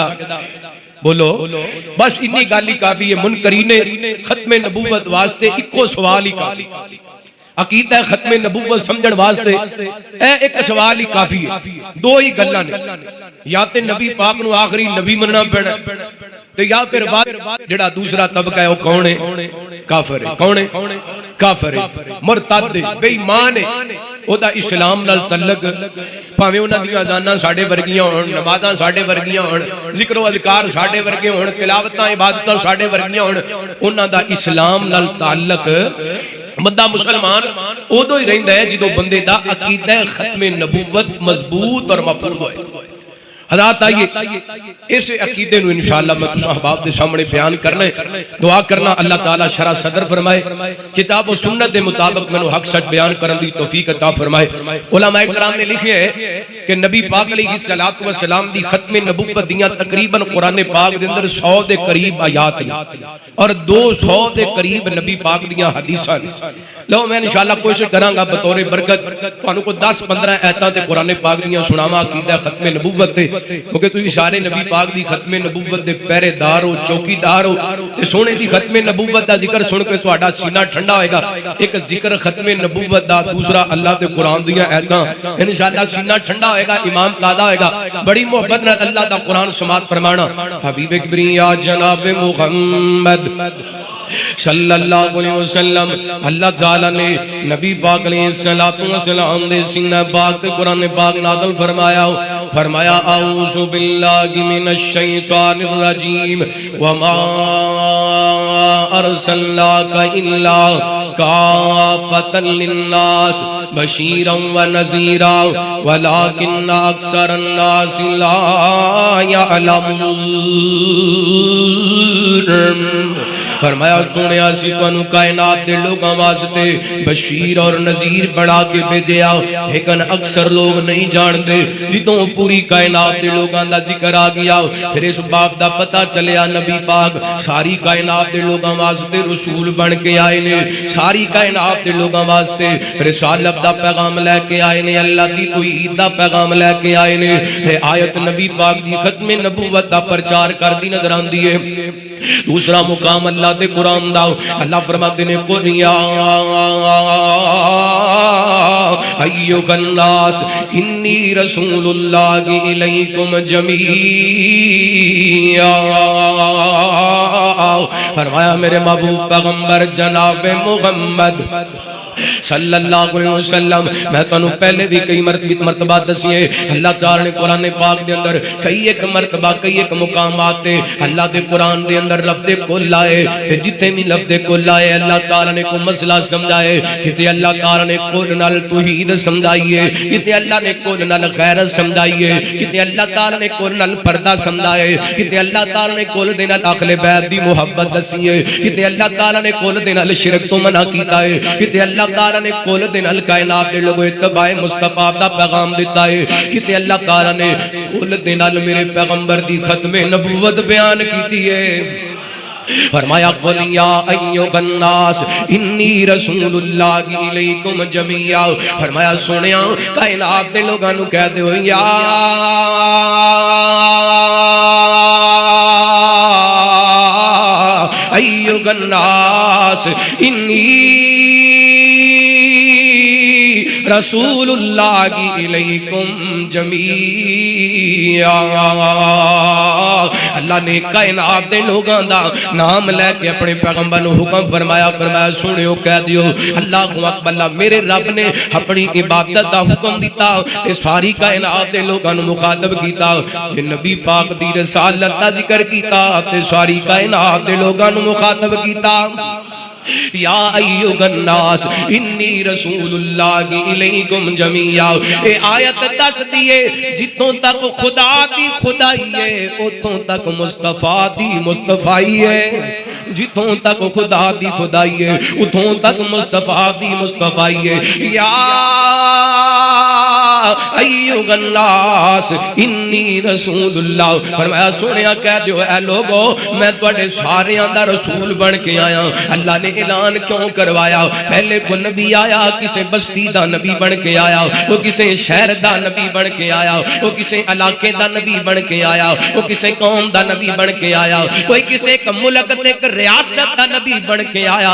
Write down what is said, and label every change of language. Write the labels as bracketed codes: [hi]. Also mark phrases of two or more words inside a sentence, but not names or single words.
[pa] بولو، بس اِنّی گل ہی کافی ہے. منکرینِ ختمِ نبوت واسطے اِکو سوال ہی کافی، عقیدہ ختمِ نبوت سمجھن واسطے اے اِک سوال ہی کافی ہے. دو ہی گلاں نے، یا تے نبی پاک نوں آخری نبی مننا پینا تے یا فیر جیہڑا دوسرا طبقہ ہے وہ کون ہے? کافر ہے۔ کون ہے؟ کافر ہے, مرتد ہے، بے ایمان ہے. اودا اسلام نال تعلق بھاویں اوہناں دی اذاناں ساڈے ورگیاں ہون، نمازاں ساڈے ورگیاں ہون، ذکر اذکار ساڈے ورگے ہون، تلاوتاں عبادتاں ساڈے ورگیاں ہون، اوہناں دا اسلام نال تعلق بندہ مسلمان اودوں ہی رہندا ہے جدوں بندے دا عقیدہ ختمِ نبوت مضبوط اور محفوظ ہوئے. حضرات آئیے اس عقیدے نوں ان شاء اللہ میں تہاں احباب دے سامنے بیان کرنا ہے. دعا کرنا اللہ تعالیٰ شرحِ صدر فرمائے، کتاب و سنت کے مطابق مینوں حق سچ بیان کرنے کی توفیق عطا فرمائے. علمائے کرام نے لکھے ہے کہ نبی پاک [ar] علیہ الصلاۃ والسلام [pa] دی ختمِ نبوت دیاں تقریباً قرآن پاک دے اندر 100 دے قریب آیات اور 200 دے قریب نبی پاک دیاں حدیثاں نے. لو میں ان شاء اللہ کوشش کراں گا بطورِ برکت تہانوں کوئی 10-15 آیتاں تے قرآن پاک دیاں سناواں عقیدہ ختمِ نبوت تے، کیونکہ تسیں سارے نبی پاک دی ختمِ نبوت دے پہرے دار ہو، چوکیدار ہو تے سونے دی ختمِ نبوت دا ذکر سن کے تہاڈا سینہ ٹھنڈا ہوئے گا. اک ذکر ختمِ نبوت دا، دوسرا اللہ دے قرآن دیاں آیتاں، ان شاء اللہ سینہ ٹھنڈا ہوئے گا، ایمان تازہ ہوئے گا. بڑی محبت نال اللہ دا قرآن سماعت فرمانا. حبیبِ کبریا جناب محمد [ar] صلی اللہ علیہ وسلم [pa] اللہ تعالیٰ نے نبی پاک علیہ السلام دے سینہ پاک تے قرآن پاک نازل فرمایا فرمایا [ar] أعوذ بالله من الشيطان الرجيم وما أرسلناك إلا كافة للناس بشيرا ونذيرا ولكن أكثر الناس لا يعلمون. [pa] فرمایا سنیا سی تہانوں کائنات دے لوگاں واسطے بشیر اور نذیر بنا کے بھیجیا, [ur] لیکن اکثر لوگ نہیں جانتے. [pa] جدوں پوری کائنات دے لوگاں دا ذکر آ گیا فیر اس بات دا پتہ چلیا نبی پاک ساری کائنات دے لوگاں واسطے رسول بن کے آئے نے، ساری کائنات دے لوگاں واسطے رسالت دا پیغام لے کے آئے نے، اللہ دی توحید دا پیغام لے کے آئے نے. آیت نبی پاک دی ختمِ نبوت دا پرچار کردی نظر آندی ہے. دوسرا مقام اللہ دے قرآن دا، اللہ فرماتے نے [ar] قل يا أيها الناس إني رسول الله إليكم جميعا. [pa] فرمایا میرے محبوب پیغمبر جناب محمد [ar] صلی اللہ علیہ وسلم [pa] میں تہانوں پہلے بھی کئی مرتبہ دسیے اللہ تعالیٰ نے قرآن پاک دے اندر کئی اک مرتبہ کئی اک مقامات تے اللہ دے قرآن دے اندر لفظ قل آئے تے جتھے بھی لفظ قل آئے اللہ تعالیٰ نے کوئی مسئلہ سمجھائے، کتے اللہ تعالیٰ نے قل نال توحید سمجھائی ہے، کتے اللہ نے قل نال غیرت سمجھائی ہے، کتے اللہ تعالیٰ نے قل نال پردہ سمجھائے، کتے اللہ تعالیٰ نے قل دے نال اہلِ بیت دی محبت دسی ہے، کتے اللہ تعالیٰ نے قل دے نال شرک توں منع کیتا ہے، کتے اللہ تعالیٰ نے قل دے نال کائنات دے لوگوں اتباعِ مصطفیٰ دا پیغام دتا ہے، کتے اللہ تعالیٰ نے قل دے نال میرے پیغمبر دی ختمِ نبوت بیان کیتی ہے. [ar] فرمایا قل يا أيها الناس إني رسول الله إليكم جميعا. [pa] فرمایا سنیا کائنات دے لوگاں نوں کہہ دے [ar] يا أيها الناس إني رسول الله إليكم جميعا. [pa] اللہ نے کائنات دے لوگاں دا نام لے کے اپنے پیغمبر نوں حکم فرمایا، فرمایا سنیو کہہ دیو [ar] الله أكبر. [pa] میرے رب نے اپنی عبادت دا حکم دتا تے ساری کائنات دے لوگاں نوں مخاطب کیتا، جے نبی پاک دی رسالت دا ذکر کیتا تے ساری کائنات دے لوگاں نوں مخاطب کیتا. [ar] يا أيها الناس إني رسول الله إليكم جميعا. [pa] اے آیت دس دیے جتوں تک خدا دی خدائی ہے اتوں تک مصطفیٰ دی مصطفائی ہے، جتوں تک خدا دی خدائی ہے اتوں تک مصطفیٰ دی مصطفائی ہے. [ar] يا أيها الناس إني رسول الله. [pa] فرمایا سنیا کہہ دیو اے لوگو میں تہاڈے ساریاں دا رسول بن کے آیا. اللہ نے اعلان کیوں کروایا؟ پہلے کو نبی آیا کسے بستی دا نبی بن کے آیا، وہ کسے شہر دا نبی بن کے آیا، وہ کسے علاقے دا نبی بن کے آیا، وہ کسے قوم دا نبی بن کے آیا، کوئی کسے اک ملک تے اک ریاست دا نبی بن کے آیا.